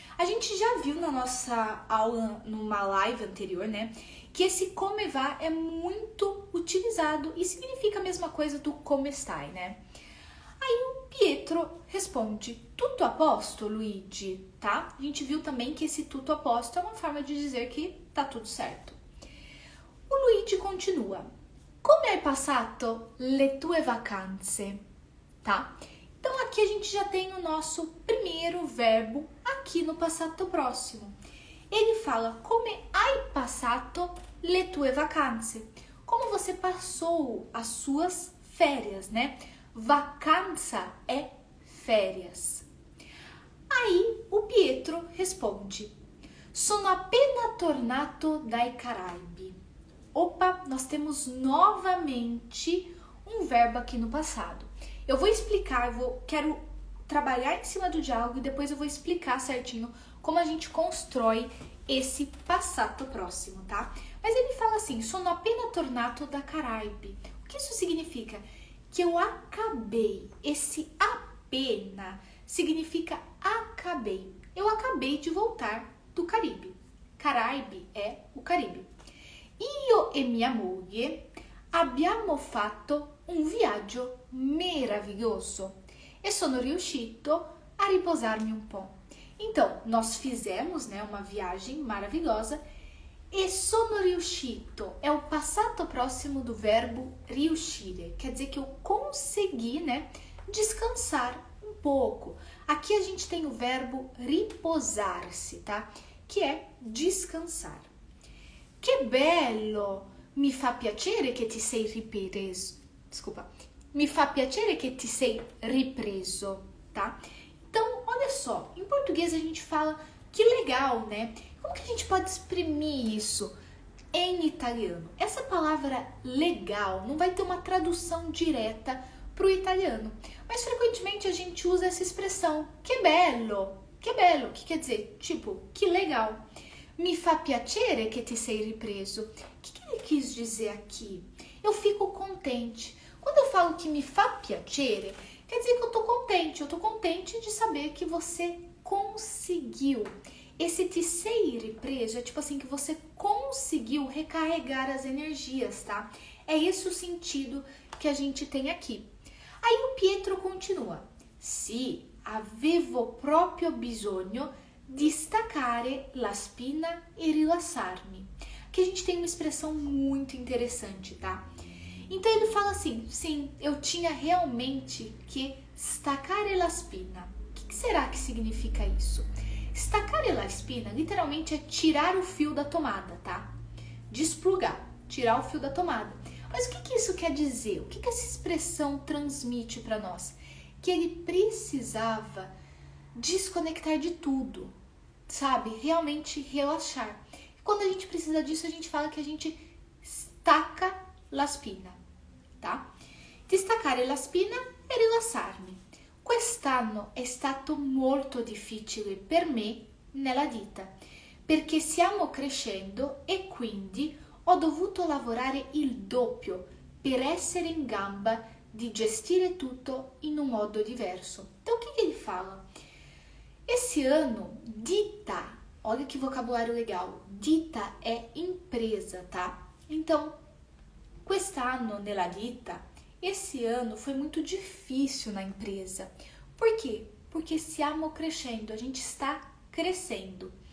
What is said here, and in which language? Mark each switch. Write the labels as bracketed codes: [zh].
[pt] A gente já viu na nossa aula, numa live anterior, né, que esse [it] come va [pt] é muito utilizado e significa a mesma coisa do [it] come stai, [pt] né? Aí o Pietro responde, [it] tutto a posto, [pt] Luigi, tá? A gente viu também que esse [it] tutto a posto [pt] é uma forma de dizer que tá tudo certo. O Luigi continua, [it] come hai passato le tue vacanze, tá? [pt] Então aqui a gente já tem o nosso primeiro verbo aqui no passato próximo. Ele fala, [it] come hai passato le tue vacanze? [pt] Como você passou as suas férias, né? Vacanza é férias. Aí o Pietro responde, [it] sono appena tornato dai Caraibi. [pt] Opa, nós temos novamente um verbo aqui no passado. Eu vou explicar, quero trabalhar em cima do diálogo e depois eu vou explicar certinho como a gente constrói esse passato próximo, tá? Mas ele fala assim, [it] sono appena tornato da Caraibi. [pt] O que isso significa? Que eu acabei. Esse appena significa acabei. Eu acabei de voltar do Caribe. Caraibi é o Caribe. [it] Io e mia moglie abbiamo fatto un viaggio meraviglioso e sono riuscito a riposarmi un po'. [pt] Então, nós fizemos, né, uma viagem maravilhosa e [it] sono riuscito [pt] é o passato próximo do verbo riuscire. Quer dizer que eu consegui, né, descansar um pouco. Aqui a gente tem o verbo riposar-se, tá? Que é descansar. [it] Que bello! Mi fa piacere che ti sei ripreso. [pt] Desculpa. [it] Mi fa piacere che ti sei ripreso, tá? [pt] Então, olha só. Em português a gente fala que legal, né? Como que a gente pode exprimir isso em italiano? Essa palavra legal não vai ter uma tradução direta para o italiano. Mas frequentemente a gente usa essa expressão [it] que bello. Que bello, [pt] que quer dizer, tipo, que legal. [it] Mi fa piacere che ti sei ripreso. [pt] O que ele quis dizer aqui? Eu fico contente. Quando eu falo que [it] mi fa piacere, [pt] quer dizer que eu tô contente. Eu tô contente de saber que você conseguiu. Esse [it] ti sei ripreso [pt] é tipo assim, que você conseguiu recarregar as energias, tá? É esse o sentido que a gente tem aqui. Aí o Pietro continua. [it] Sì, avevo proprio bisogno di staccare la spina e rilassarmi. [pt] Aqui a gente tem uma expressão muito interessante, tá? Então ele fala assim, sim, eu tinha realmente que [it] staccare la spina. [pt] O que será que significa isso? [it] Staccare la spina [pt] literalmente é tirar o fio da tomada, tá? Desplugar, tirar o fio da tomada. Mas o que isso quer dizer? O que essa expressão transmite para nós? Que ele precisava desconectar de tudo, sabe? Realmente relaxar. E quando a gente precisa disso, a gente fala que a gente [it] stacca la spina, [pt] tá? [it] Distaccare la spina e rilassarmi. Quest'anno è stato molto difficile per me nella ditta, perché stiamo crescendo e quindi ho dovuto lavorare il doppio per essere in gamba di gestire tutto in un modo diverso. [pt] Então, o que ele fala? Esse ano, ditta, olha que vocabulário legal, ditta é empresa, tá? Então, [it] quest'anno nella ditta, [pt] esse ano foi muito difícil na empresa. Por quê? Porque [it] stiamo crescendo, [pt] a gente está crescendo.